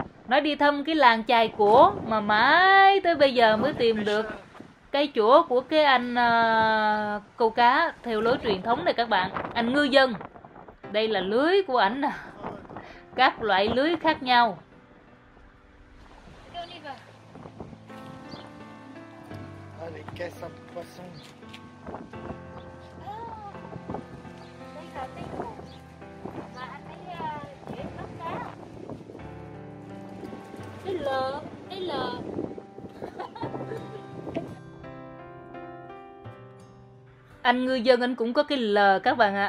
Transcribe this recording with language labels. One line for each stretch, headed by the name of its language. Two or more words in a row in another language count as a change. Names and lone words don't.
Vietnamese: Nói đi thăm cái làng chài cổ mà mãi tới bây giờ mới tìm được cái chỗ của cái anh câu cá theo lối truyền thống này các bạn. Anh ngư dân. Đây là lưới của ảnh nè. Các loại lưới khác nhau.
French: Les caisses à poisson.
Vietnamese: Đây là cái hồ mà anh ấy dễ bắt cá. Cái lờ. Anh ngư dân anh cũng có cái lờ các bạn ạ.